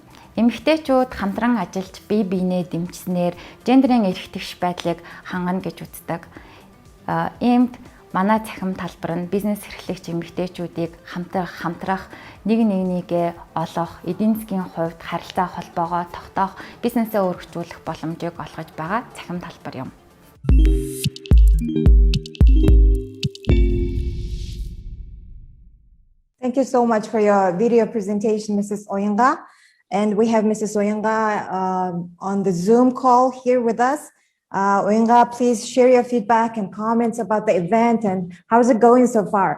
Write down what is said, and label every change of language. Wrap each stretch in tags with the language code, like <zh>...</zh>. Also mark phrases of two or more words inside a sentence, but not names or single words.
<mn>Эмэгтэйчүүд хамтран ажиллаж бие биенээ дэмжснээр гендерийн эрх тэгш байдлыг хангана гэж үздэг. Иймд манай цахим талбар нь бизнес эрхлэгч эмэгтэйчүүдийг хамтрах, нэгнийгээ олох, эдийн засгийн хувьд харилцаа холбоогоо тогтоох, бизнесээ өргөжүүлэх боломжийг олгож байгаа цахим талбар юм.</mn> <en>Thank you so much for your video presentation, Mrs. Oyinga. And we have Mrs. Oyinga on the Zoom call here with us. Oyinga, please share your feedback and comments about the event and how's it going so far?</en>